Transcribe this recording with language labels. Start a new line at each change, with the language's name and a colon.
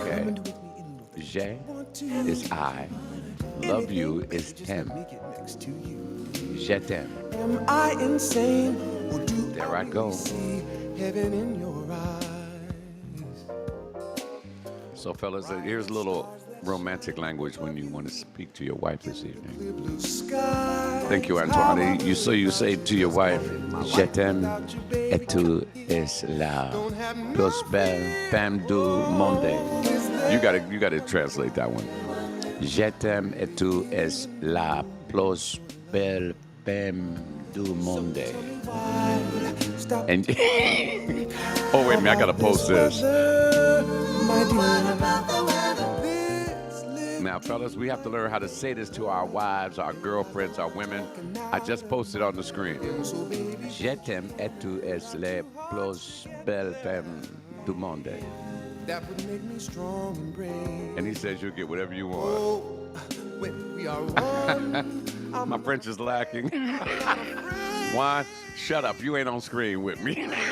English: Okay. Je is I. Love you is t'aime.
French: Je t'aime.
English: Am I insane? Or do There I go. see heaven in your eyes? So, fellas, here's a little romantic language when you want to speak to your wife this evening. Blue sky. Thank you, Antoine. You say to your wife,
French: Je t'aime et tu es la plus belle femme du monde.
English: You gotta translate that one.
French: Je t'aime et tu es la plus belle femme du monde.
English: And oh wait a minute, I gotta post this. Now, fellas, we have to learn how to say this to our wives, our girlfriends, our women. I just posted on the screen.
French: Je t'aime et tu es la plus belle femme du monde.
English: That would make me strong and brave. And he says you'll get whatever you want. Oh, when we are one, My French is lacking. Juan, shut up. You ain't on screen with me.